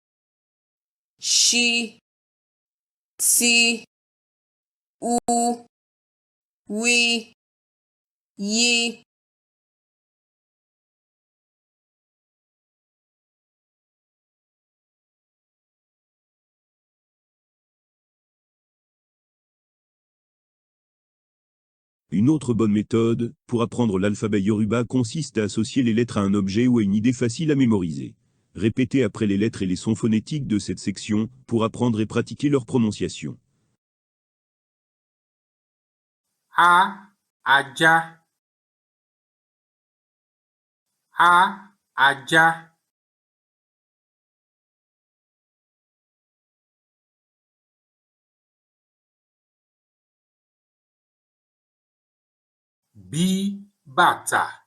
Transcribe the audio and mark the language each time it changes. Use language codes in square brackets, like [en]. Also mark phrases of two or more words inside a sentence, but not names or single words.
[yo] Sh, T, U, wí, yí. [fr] Une autre bonne méthode pour apprendre l'alphabet Yoruba consiste à associer les lettres à un objet ou à une idée facile à mémoriser. Répétez après les lettres et les sons phonétiques de cette section pour apprendre et pratiquer leur prononciation. [yo] A, ajá. A, ajá. B, bàtà.